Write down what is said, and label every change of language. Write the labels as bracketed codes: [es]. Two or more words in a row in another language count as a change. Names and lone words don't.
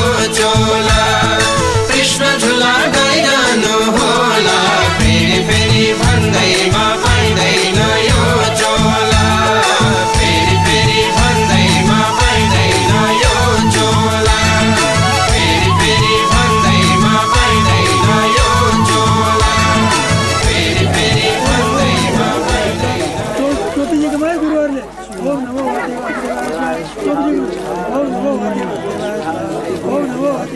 [ne] झोला कृष्ण झोला गाइरहनु होला फेरि फेरि भन्दैमा पाइँदैन यो झोला फेरि फेरि भन्दैमा पाइँदैन यो झोला फेरि फेरि भन्दैमा पाइँदैन यो झोला फेरि फेरि भन्दैमा पाइँदैन ज्योतिजीकोमा गुरुहरूले [sa] ओम नमो ओम नमो ओम नमो